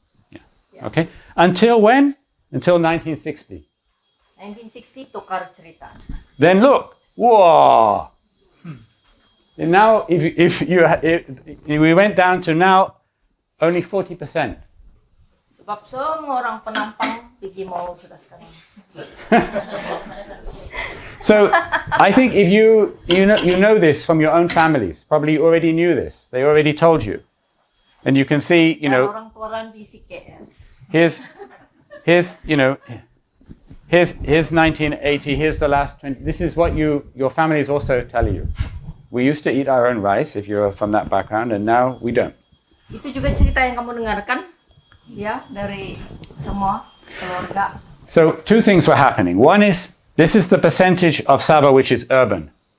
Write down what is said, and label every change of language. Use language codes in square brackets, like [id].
[en] Yeah. Okay. Until when? Until 1960. [ms] 1960 tukar cerita. [en] Then look, whoa! And now, if we went down to now, only 40%. [ms] Sebab semua orang penampang pergi mall sudah sekarang. [en] So, I think if you know this from your own families, probably you already knew this. They already told you, and you can see, [ms] Orang tua bisik KL. [en] Here's 1980. Here's the last 20. This is what your families also tell you. We used to eat our own rice if you're from that background, and now we don't. [ms] Itu juga cerita yang kamu dengarkan, ya, dari semua keluarga. [en] So 2 things were happening. One is, this is the percentage of Sabah which is urban.